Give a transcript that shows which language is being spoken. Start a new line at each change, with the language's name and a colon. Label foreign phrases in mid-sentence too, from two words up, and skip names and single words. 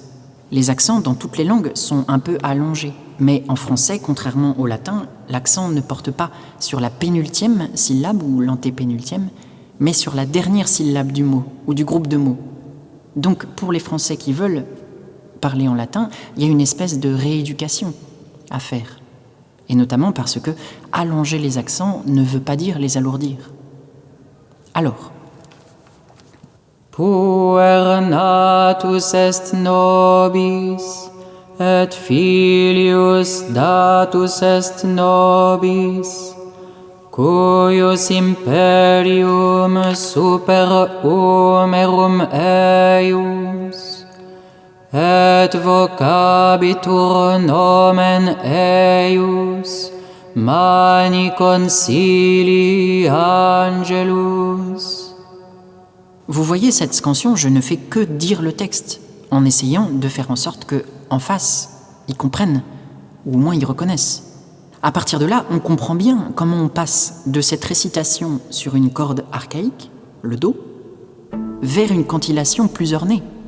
French: Les accents dans toutes les langues sont un peu allongés, mais en français, contrairement au latin, l'accent ne porte pas sur la pénultième syllabe ou l'antépénultième, mais sur la dernière syllabe du mot ou du groupe de mots. Donc pour les Français qui veulent parler en latin, il y a une espèce de rééducation à faire. Et notamment parce que allonger les accents ne veut pas dire les alourdir. Alors,
Latin: puer natus est nobis, et filius datus est nobis, cuius imperium super humerum eius, et vocabitur nomen eius, mani concilii angelus.
French: Vous voyez cette scansion, je ne fais que dire le texte, en essayant de faire en sorte que, en face, ils comprennent, ou au moins ils reconnaissent. À partir de là, on comprend bien comment on passe de cette récitation sur une corde archaïque, le Do, vers une cantillation plus ornée.